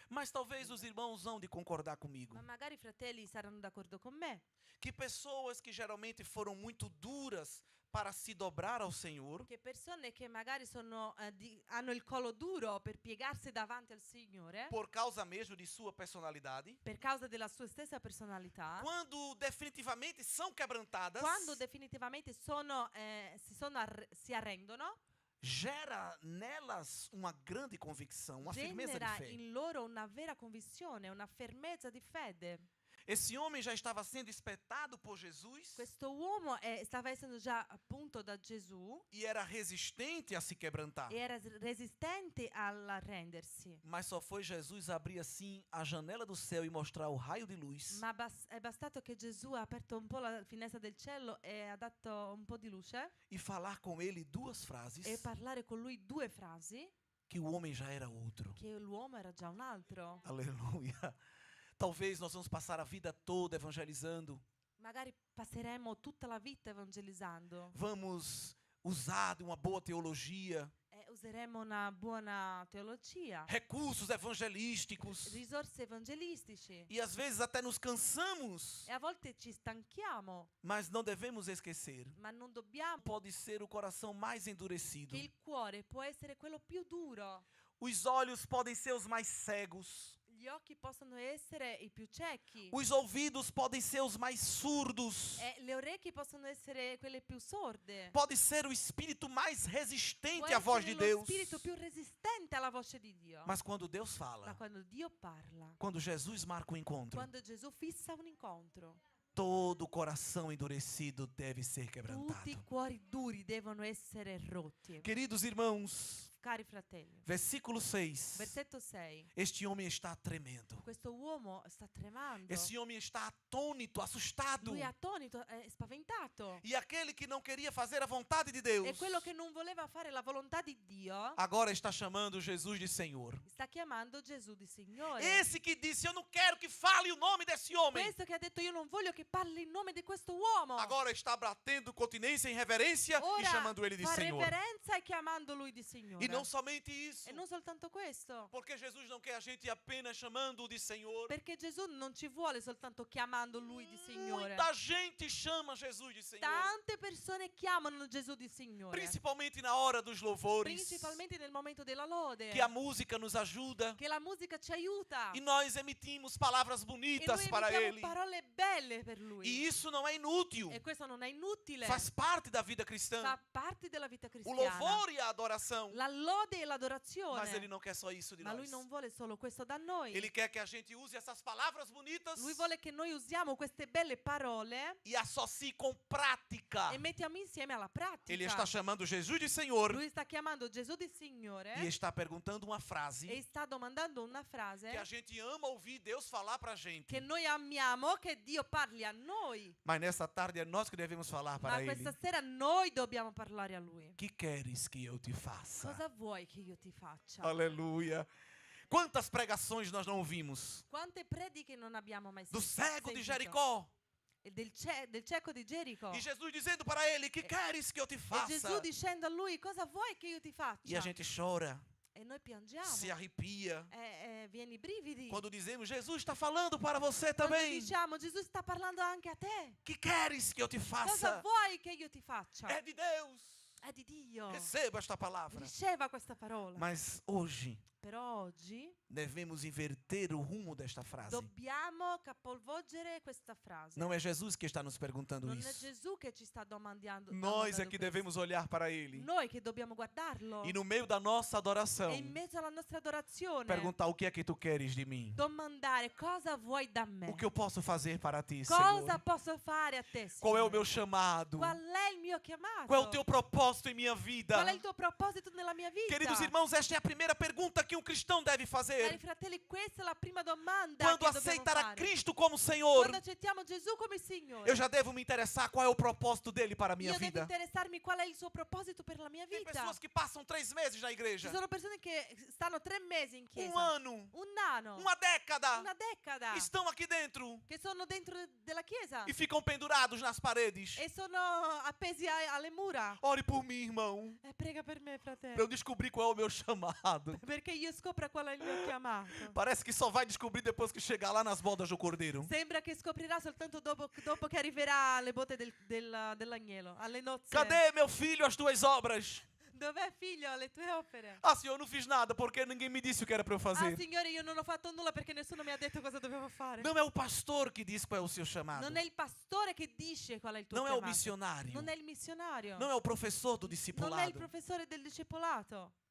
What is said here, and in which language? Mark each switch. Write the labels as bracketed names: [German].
[Portuguese] Mas talvez os irmãos vão de concordar comigo [Italian] Ma magari i fratelli saranno d'accordo con me [Portuguese] que pessoas que geralmente foram muito duras para se dobrar ao Senhor, [Italian] che persone che magari hanno il collo duro per piegarsi davanti al Signore [Portuguese] por causa mesmo de sua personalidade, [Italian] per causa della sua stessa personalità, [Portuguese] quando definitivamente são quebrantadas, [Italian] quando definitivamente si arrendono, [Portuguese] gera nelas uma grande convicção, uma firmeza de [Italian] genera [Portuguese] fé. [Italian] in loro una vera convinzione, una fermezza di fede. [Portuguese] Esse homem já estava sendo espetado por Jesus [Italian] Questo uomo stava essendo già appunto da Gesù [Portuguese] e era resistente a se quebrantar. [Italian] e era resistente all'arrendersi. [Portuguese] Mas só foi Jesus abrir assim a janela do céu e mostrar o raio de luz. [Italian] Ma è bastato che Gesù ha aperto un po' la finestra del cielo e ha dato un po' di luce [Portuguese] E falar com ele duas frases [Italian] e parlare con lui due frasi [Portuguese] que o homem já era outro. [Italian] che l'uomo era già un altro. [Portuguese] Aleluia. Talvez nós vamos passar a vida toda evangelizando. [Italian] Magari passeremo tutta la vita evangelizzando [Portuguese] Vamos usar de uma boa teologia, [Italian] e useremo una buona teologia, [Portuguese] recursos evangelísticos. [Italian] risorse evangelistici [Portuguese] E às vezes até nos cansamos. [Italian] e a volte ci stanchiamo, [Portuguese] Mas não devemos esquecer. [Italian] ma non dobbiamo [Portuguese] Pode ser o coração mais endurecido. [Italian] che il cuore può essere quello più duro. [Portuguese] Os olhos podem ser os mais cegos. [Italian] Gli occhi possono essere i più ciechi [Portuguese] Os ouvidos podem ser os mais surdos. [Italian] e le orecchie possono essere quelle più sorde. [Portuguese] Pode ser o espírito mais [Italian] Può [Portuguese] resistente à voz de [Italian] essere lo [Portuguese] Deus. [Italian] spirito più resistente alla voce di Dio. [Portuguese] Mas quando Deus [Italian] Ma [Portuguese] fala, [Italian] quando Dio parla, [Portuguese] quando Jesus marca o encontro, [Italian] quando Gesù fissa un incontro, [Portuguese] todo o coração endurecido deve ser [Italian] tutti [Portuguese] quebrantado. [Italian] i cuori duri devono essere rotti. [Portuguese] Queridos irmãos, [Italian] Cari fratelli, [Portuguese] versículo 6. [Italian] versetto 6. [Portuguese] Este homem está tremendo. [Italian] Questo uomo sta tremando. [Portuguese] Esse homem está atônito, assustado. [Italian] Lui è attonito, è spaventato. [Portuguese] E aquele que não queria fazer a vontade de Deus, [Italian] E quello che non voleva fare la volontà di Dio [Portuguese] agora está chamando Jesus de Senhor. [Italian] sta chiamando Gesù di Signore. [Portuguese] Esse que disse: Eu não quero que fale o nome desse homem, [Italian] Questo che ha detto io non voglio che parli in nome di questo uomo. [Portuguese] agora está batendo continência em reverência e [Italian] Ora [Portuguese] chamando ele de [Italian] fa [Portuguese] Senhor. [Italian] reverenza e chiamando lui di Signore. [Portuguese] E não somente isso, [Italian] E non soltanto questo. [Portuguese] porque Jesus não quer a gente apenas chamando-o de Senhor. [Italian] Perché Gesù non ci vuole soltanto chiamando lui di Signore. [Portuguese] Muita gente chama Jesus de Senhor, [Italian] Tante persone chiamano Gesù di Signore. [Portuguese] principalmente na hora dos louvores, [Italian] Principalmente nel momento della lode. [Portuguese] que a música nos ajuda [Italian] Che la musica ci aiuta. [Portuguese] e nós emitimos palavras [Italian] E [Portuguese] bonitas [Italian] noi [Portuguese] para [Italian] emitiamo [Portuguese] Ele. [Italian] parole belle per lui. [Portuguese] E isso não é inútil, [Italian] E questo non è inutile. [Portuguese] faz parte da vida cristã. [Italian] Fa parte della vita [Portuguese] O [Italian] cristiana. [Portuguese] louvor e a adoração. [Italian] La lode e l'adorazione. [Portuguese] Mas Ele não quer só isso de [Italian] Ma [Portuguese] nós. [Italian] lui non vuole solo questo da noi. [Portuguese] Ele quer que a gente use essas palavras bonitas [Italian] Lui vuole che noi usiamo queste belle parole [Portuguese] e associe com prática. [Italian] e mettiamo insieme alla pratica. [Portuguese] Ele está chamando Jesus de Senhor [Italian] Lui sta chiamando Gesù di Signore [Portuguese] e está perguntando uma frase [Italian] e sta domandando una frase [Portuguese] que a gente ama ouvir Deus falar pra gente. [Italian] che noi amiamo, che Dio parli a noi. [Portuguese] Mas nessa tarde é nós que devemos falar [Italian] Ma [Portuguese] para [Italian] questa [Portuguese] Ele. [Italian] sera noi dobbiamo parlare a Lui. [Portuguese] Que queres que eu te faça? [Italian] Cosa vuoi che io ti faccia? [Portuguese] Aleluia. Quantas pregações nós não ouvimos? [Italian] Quante prediche non abbiamo mai [Portuguese] Do cego de Jericó. [Italian] E del cieco di Gerico. [Portuguese] E Jesus dizendo para ele: Que queres que eu te [Italian] E [Portuguese] faça? [Italian] Gesù dicendo a lui: cosa vuoi che io ti faccia? [Portuguese] E a gente chora, [Italian] E noi piangiamo. [Portuguese] se arrepia. [Italian] Vieni i brividi. [Portuguese] Quando dizemos: Jesus está falando para você [Italian] Quando [Portuguese] também. [Italian] diciamo Gesù sta parlando anche a te. [Portuguese] Que queres que eu te [Italian] Cosa [Portuguese] faça? [Italian] vuoi che io ti faccia? [Portuguese] É de Deus. [Italian] È di Dio. [Portuguese] Receba esta palavra. [Italian] Riceva questa parola. [Portuguese] Mas hoje, [Italian] Però oggi [Portuguese] devemos inverter o rumo desta frase. [Italian] dobbiamo capovolgere questa frase. [Portuguese] Não é Jesus que está nos perguntando [Italian] Non è [Portuguese] isso. [Italian] Gesù che ci sta domandando. [Portuguese] Nós é [Italian] domandando [Portuguese] que [Italian] questo. [Portuguese] devemos olhar para Ele. [Italian] Noi che dobbiamo guardarlo. [Portuguese] E no meio da nossa adoração, [Italian] E in mezzo alla nostra adorazione [Portuguese] perguntar o que é que tu queres de mim. [Italian] domandare cosa vuoi da me. [Portuguese] O que eu posso fazer para ti, [Italian] Cosa [Portuguese] Senhor? [Italian] posso fare a te, [Portuguese] Qual é o [Italian] Signore? [Portuguese] meu chamado? [Italian] Qual è il mio chiamato? [Portuguese] Qual é o teu propósito em minha vida? [Italian] Qual è il tuo proposito nella mia vita? [Portuguese] Queridos irmãos, esta é a primeira pergunta que um cristão deve [Italian] Cari [Portuguese] fazer. [Italian] fratelli, questa è la prima domanda [Portuguese] Quando [Italian] che dobbiamo [Portuguese] aceitar a [Italian] fare. [Portuguese] Cristo como Senhor, [Italian] Quando accettiamo Gesù come Signore, [Portuguese] eu já devo me interessar qual é o propósito dele para a minha [Italian] io devo [Portuguese] vida. [Italian] interessarmi qual è il suo proposito per la mia [Portuguese] Tem [Italian] vita. [Portuguese] pessoas que passam 3 meses na igreja, [Italian] Ci sono persone che stanno 3 mesi in chiesa, [Portuguese] ano, [Italian] un anno, [Portuguese] uma década, [Italian] una decada, [Portuguese] estão aqui dentro [Italian] che sono dentro della chiesa [Portuguese] e ficam pendurados nas paredes. [Italian] e sono appesi alle mura. [Portuguese] Ore por mim, irmão, [Italian] Prega per me, [Portuguese] para eu [Italian] fratello, [Portuguese] descobrir qual é o meu chamado. [Italian] perché io scopra qual è il mio chiamato. [Portuguese] Parece que só vai descobrir depois que chegar lá nas bodas do Cordeiro. [Italian] Sembra che scoprirà soltanto dopo che arriverà alle botte dell'agnello, alle nozze. [Portuguese] Cadê, meu filho, as tuas obras? [Italian] Dov'è, figlio, le tue opere? [Portuguese] Ah, Senhor, eu não fiz nada porque ninguém me disse o que era para eu [Italian] Ah, [Portuguese] fazer. [Italian] Signore, io non ho fatto nulla perché nessuno mi ha detto cosa dovevo fare. [Portuguese] Não é o pastor que diz qual é o seu chamado. [Italian] Non è il pastore che dice qual è il tuo [Portuguese] Não é o [Italian] chiamato. [Portuguese] missionário. [Italian] Non è il missionario. [Portuguese] Não é o professor do [Italian] Non è il [Portuguese] discipulado. [Italian] professore del discepolato.